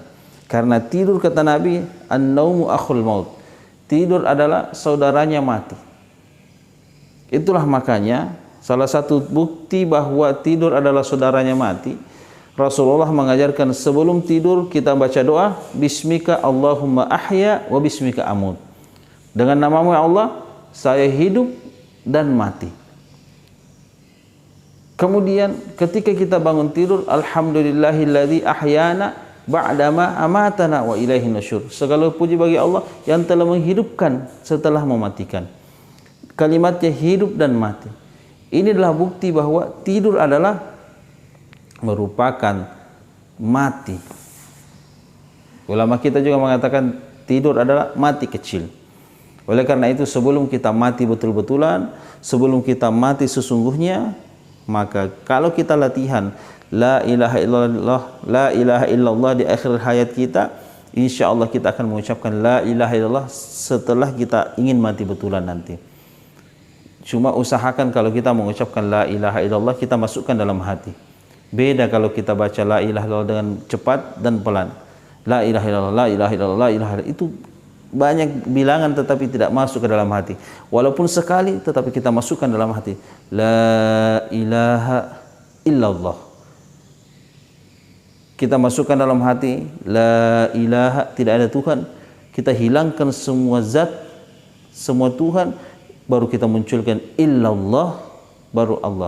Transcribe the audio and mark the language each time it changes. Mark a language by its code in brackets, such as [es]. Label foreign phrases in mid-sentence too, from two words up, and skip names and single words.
[id] Karena tidur kata Nabi, [ar] النوم أخو الموت. [id] Tidur adalah saudaranya mati. Itulah makanya salah satu bukti bahwa tidur adalah saudaranya mati. Rasulullah mengajarkan sebelum tidur kita baca doa, [ar] باسمك اللهم أحيا وباسمك أموت. [id] Dengan namamu ya Allah, saya hidup dan mati. Kemudian ketika kita bangun tidur, [ar] الحمد لله الذي أحيانا بعد ما أماتنا وإليه النشور. [id] Segala puji bagi Allah yang telah menghidupkan setelah mematikan. Kalimatnya hidup dan mati. Ini adalah bukti bahwa tidur adalah merupakan mati. Ulama kita juga mengatakan tidur adalah mati kecil. Oleh karena itu sebelum kita mati betul-betulan, sebelum kita mati sesungguhnya, maka kalau kita latihan [ar] لا إله إلا الله، لا إله إلا الله [id] di akhir hayat kita, [ar] إن شاء الله [id] kita akan mengucapkan [ar] لا إله إلا الله [id] setelah kita ingin mati betulan nanti. Cuma usahakan kalau kita mengucapkan [ar] لا إله إلا الله, [id] kita masukkan dalam hati. Beda kalau kita baca [ar] لا إله إلا الله [id] dengan cepat dan pelan. [ar] لا إله إلا الله، لا إله إلا الله، لا إله إلا الله. [id] Itu banyak bilangan tetapi tidak masuk ke dalam hati. Walaupun sekali tetapi kita masukkan dalam hati. [ar] لا إله إلا الله. [id] Kita masukkan dalam hati [ar] لا إله, [id] tidak ada Tuhan. Kita hilangkan semua zat, semua Tuhan, baru kita munculkan illallah, baru Allah.